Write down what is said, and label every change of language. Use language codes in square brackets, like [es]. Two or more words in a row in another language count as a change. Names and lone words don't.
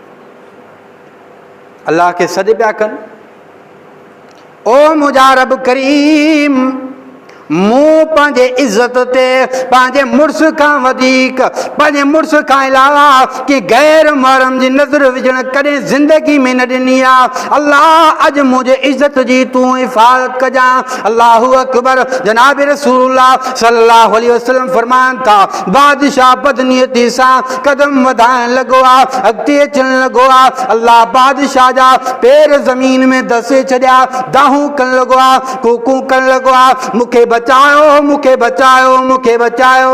[sd] अल्लाह खे सॾ पिया कनि, ओ मुंहिंजा रब करीम, मूं पंहिंजे इज़त ते पंहिंजे मुड़ुस खां वधीक, पंहिंजे मुड़ुस खां अलावा कि गैर महरम जी नज़र विझण कॾहिं ज़िंदगी में न ॾिनी आहे। अल्लाह अॼु मुंहिंजे इज़त जी तूं हिफ़ाज़त कजां। [ar] الله أكبر. [sd] जनाब [ar] رسول الله صلى الله عليه وسلم [sd] फरमाइनि था, बादशाह बदनियती सां कदम वधाइण लॻो आहे, अॻिते अचण लॻो आहे। अल्लाह बादशाह जा पेर ज़मीन में धसे छॾिया, दाहूं करण लॻो आहे, कूकू करण लॻो आहे, मूंखे बचायो, मूंखे बचायो, मूंखे बचायो।